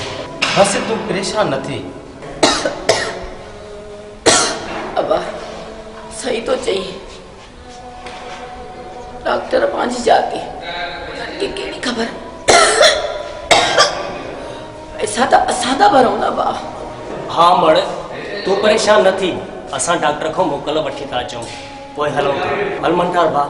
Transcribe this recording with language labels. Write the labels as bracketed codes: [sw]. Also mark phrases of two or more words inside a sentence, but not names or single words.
[sd] बसि तूं परेशान न थी। अबा सही तो चई, डॉक्टर पंहिंजी जाती उनखे कहिड़ी ख़बर। पैसा त असां था भरूं न बा। हाँ मड़ तूं परेशान न थी, असां डॉक्टर खां मोकल वठी था अचूं, पोइ हलूं था। हल मंठार भा।